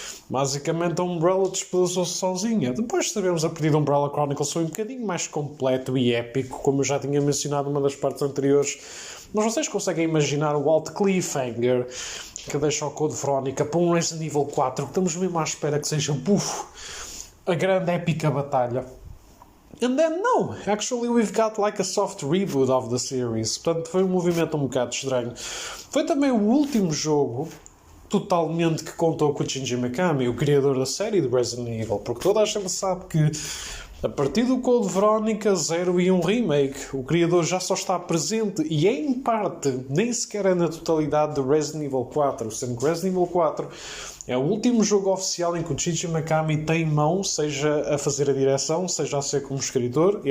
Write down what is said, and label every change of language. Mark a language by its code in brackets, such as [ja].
[pt] Basicamente a Umbrella despedaçou-se sozinha. Depois de sabermos a partir da Umbrella Chronicles foi um bocadinho mais completo e épico, como eu já tinha mencionado numa das partes anteriores. Mas vocês conseguem imaginar o alto cliffhanger que deixa o Code Veronica para um Resident Evil 4, que estamos mesmo à espera que seja a grande épica batalha. [en] And then no, actually we've got like a soft reboot of the series. [pt] Portanto foi um movimento um bocado estranho. Foi também o último jogo totalmente que contou com o Shinji Mikami, o criador da série de Resident Evil, porque toda a gente sabe que a partir do Code Veronica 0 e um remake, o criador já só está presente e em parte, nem sequer é na totalidade de Resident Evil 4, sendo que Resident Evil 4 é o último jogo oficial em que o Shinji Mikami tem mão, seja a fazer a direção, seja a ser como escritor.